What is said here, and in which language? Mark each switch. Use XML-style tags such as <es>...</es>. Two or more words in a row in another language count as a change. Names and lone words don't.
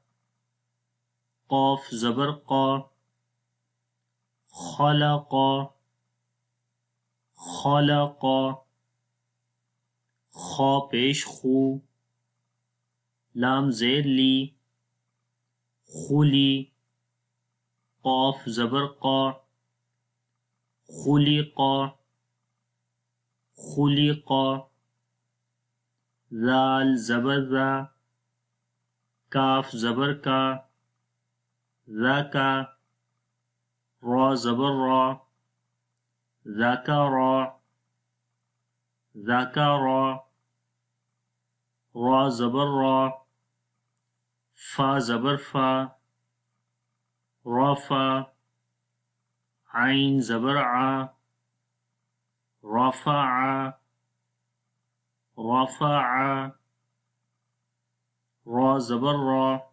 <ur>قاف زبر قا، خلقا، خلقا، خا پیش خو، لام زیر لی، خلی، قاف زبر قا، خلقا، خلقا، ذال زبر ذا، کاف زبر کا، ذاکا، را زبر را، ذاکرا، ذاکرا، را زبر را، فا زبر فا، رافا، عین زبر ع، رافع، رافع، را زبر را،</ur>